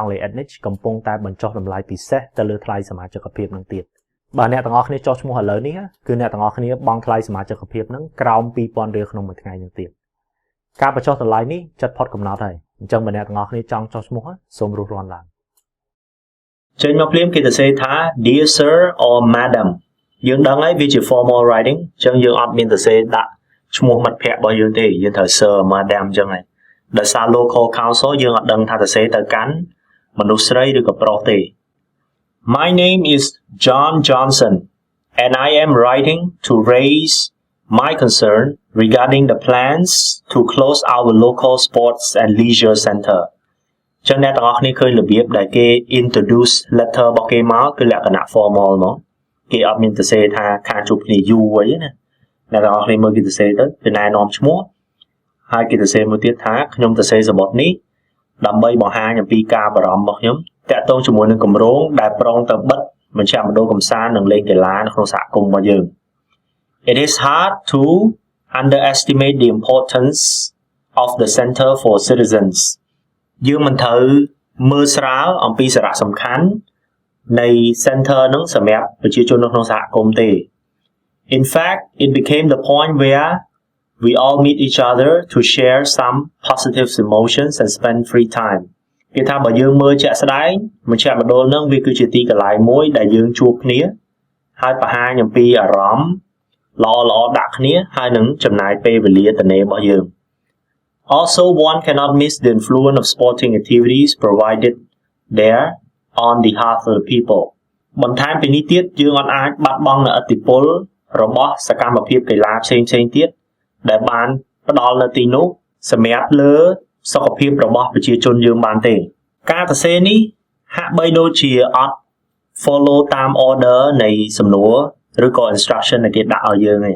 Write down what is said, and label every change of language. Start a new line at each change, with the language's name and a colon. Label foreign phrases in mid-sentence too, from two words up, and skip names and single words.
Khmer: ង់គ្លេស Edniche កំពុងតែបញ្ចុះតម្លៃពិសេសទៅលើថ្លៃសមាជិកភាពហ្នឹងទៀតបើអ្នកទាំងអស់គ្នាចុះឈ្មោះឥឡូវនេះគឺអ្នកទាំងអស់ គ្នាបង់ថ្លៃសមាជិកភាពហ្នឹងក្រោម2000រៀលក្នុងមួយថ្ងៃហ្នឹងទៀតការបញ្ចុះតម្លៃនេះជិតផុតកំណត់ហើយអញ្ចឹងបើអ្នកទាំងអស់គ្នាចង់ចុះឈ្មោះសូមរួសរាន់ឡើងចេញមកភ្លាមគេទៅសេថា
English: Dear Sir or Madam
Khmer: យើងដឹងហើយវាជា
English: formal writing
Khmer: អញ្ចឹងយើងអត់មានទៅសេដាក់ឈ្មោះមិត្តភ័ក្តិរបស់យើងទេយើងត្រូវ
English: Sir Madam
Khmer: អញ្ចឹងហើយដោយសារ
English: local council
Khmer: យើងអត់ដឹងថាទៅសេទៅកាន់មនុស្សស្រីឬក៏ប្រុសទេ
English: My name is John Johnson and I am writing to raise my concern regarding the plans to close our local sports and leisure center
Khmer: ចឹងអ្នកទាំងអស់គ្នាឃើញរបៀបដែលគេ
English: introduce letter
Khmer: របស់គេមកគឺលក្ខណៈ formal ហ្មងគេអត់មានទៅសេថាខាងជួបគ្នាយូរអីណាអ្នកទាំងអស់គ្នាមើលគេទៅសេទៅ គេណែនាំឈ្មោះហើយគេទៅសេមួយទៀតថាខ្ញុំទៅសេសំបុត្រនេះដើម្បីបង្ហាញអំពីការបារម្ភរបស់ខ្ញុំតាក់ទងជាមួយនឹងគម្រោងដែលប្រងទៅបិទមជ្ឈមណ្ឌលកម្សាន្តនិងលេងកីឡានៅក្នុងសហគមន៍របស់យើង
English: It is hard to underestimate the importance of the center for citizens
Khmer: យើងមិនត្រូវមើលស្រាលអំពីសារៈសំខាន់នៃ center ហ្នឹងសម្រាប់ប្រជាជននៅក្នុងសហគមន៍ទេ
English: In fact it became the point where we all meet each other to share some positive emotions and spend free time
Khmer: គេថាបើយើងមើលជាក់ស្ដែងមជ្ឈមណ្ឌលហ្នឹងវាគឺជាទីកន្លែងមួយដែលយើងជួបគ្នាហើយបង្ហាញអំពីអារម្មណ៍ល្អៗដាក់គ្នាហើយនឹងចំណាយពេលវេលាទៅនៃរបស់យើង
English: Also, one cannot miss the influence of sporting activities provided there on the heart of the people.
Khmer: បន្ថែមពីនេះទៀតយើងអត់អាចបាត់បង់នូវឥទ្ធិពលរបស់សកម្មភាពកីឡាផ្សេងៗទៀតដែលបានផ្ដល់នៅទីនោះសម្រាប់លើសុខភាពរបស់ប្រជាជនយើងបានទេការសរសេរនេះហាក់បីដូចជាអត់
English: follow តាម order
Khmer: នៃសំណួរឬក៏ instruction ដែលគេដាក់ឲ្យយើងទេ